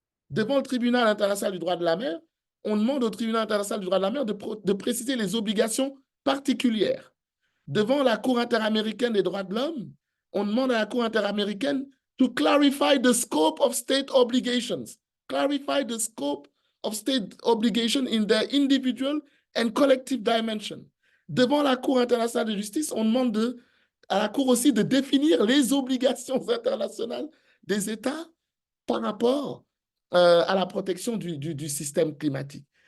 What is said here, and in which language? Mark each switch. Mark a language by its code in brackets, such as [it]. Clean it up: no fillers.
[fr] Devant le tribunal international du droit de la mer, on demande au tribunal international du droit de la mer de préciser les obligations particulières. Devant la Cour interaméricaine des droits de l'homme, on demande à la Cour interaméricaine [en] to clarify the scope of state obligations. [fr] Clarify the scope of state obligations in their individual and collective dimension. Devant la Cour internationale de justice, on demande à la Cour aussi de définir les obligations internationales des États par rapport à la protection du système climatique.